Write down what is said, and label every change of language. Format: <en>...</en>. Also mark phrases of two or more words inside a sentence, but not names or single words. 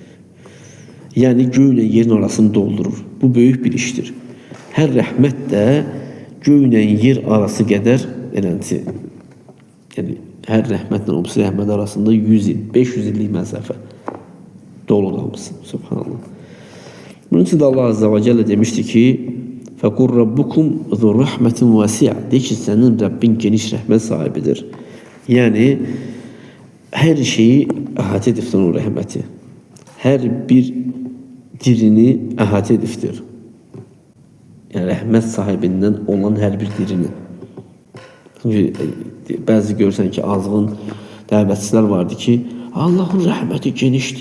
<az>Yəni göylə yerin arasını doldurur. Bu böyük bir işdir. Hər rəhmət də göylə yer arası qədər eləncə. Yəni hər rəhmətlə o birisi rəhmət arasında 100 il, 500 illik məsafə dolu qalmışsın. Subhanallah.</az> <tr>Bunun için de</tr> <ar>الله عز وجل</ar> <tr>demişti ki</tr> <ar>فَقُلْ رَبُّكُمْ ذُو رَحْمَةٍ وَاسِعَةٍ</ar> <tr>De ki senin Rabbin geniş rahmet sahibidir.</tr> <az>Yani her şeyi əhatə edibdir o rəhməti. Hər bir dirini əhatə edibdir. Yani rəhmət sahibindən olan hər bir dirini. Çünki bəzi görsən ki azğın dəvətçilər vardı ki Allah'ın rəhməti genişdir.</az>